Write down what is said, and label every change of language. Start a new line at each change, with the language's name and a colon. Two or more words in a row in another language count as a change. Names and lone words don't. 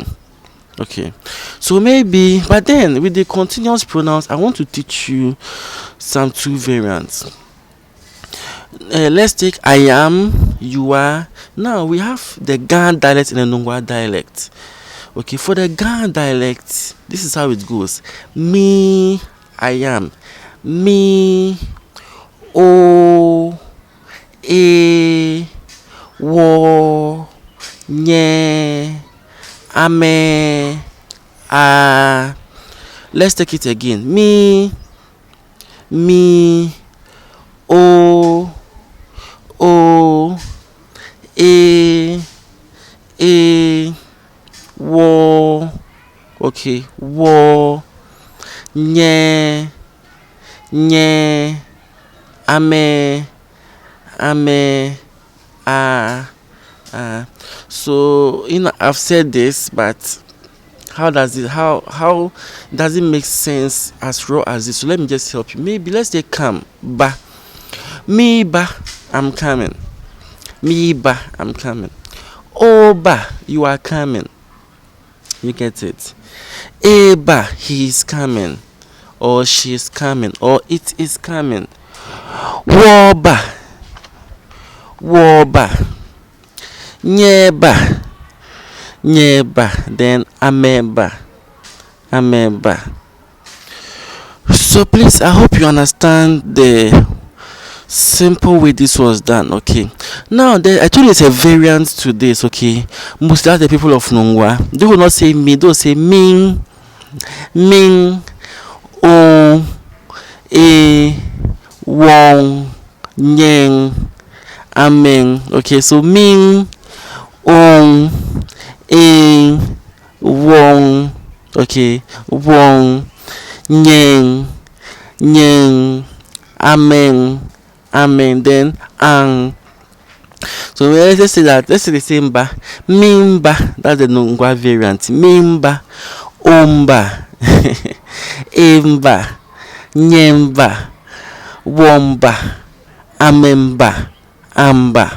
English: Okay, so maybe, but then with the continuous pronouns I want to teach you some 2 variants. Let's take I am, you are. Now we have the Ghana dialect and the Nongwa dialect. Okay, for the Ghana dialect, this is how it goes. Me, I am.
Ga: Me, o, e, wo, nye, ame, a.
English: Let's take it again.
Ga: Me, o, e, wo, okay, wo, nye, ame, a.
English: So I've said this, but how does it make sense as raw as this? So let me just help you. Maybe let's say come, ba.
Ga: Me ba,
English: I'm coming.
Ga: Me ba,
English: I'm coming.
Ga: Oh ba,
English: you are coming. You get it?
Ga: E ba,
English: he is coming, or she is coming, or it is coming.
Ga: Wo ba, nyeba, then ameba.
English: So please, I hope you understand the simple way this was done. Okay, now I told you it's a variant to this. Okay, mostly the people of Nongwa, they will not say me, they will say
Ga: ming, o, e, wong, nyeng, amen. Okay, so ming, ong, e, wong, okay, wong, nyeng, amen, amen, then ang.
English: So let's say that, let's say the same
Ga: ba, mimba,
English: that's the Nungwa variant,
Ga: mimba, omba, emba, nyemba, womba, amemba, amba.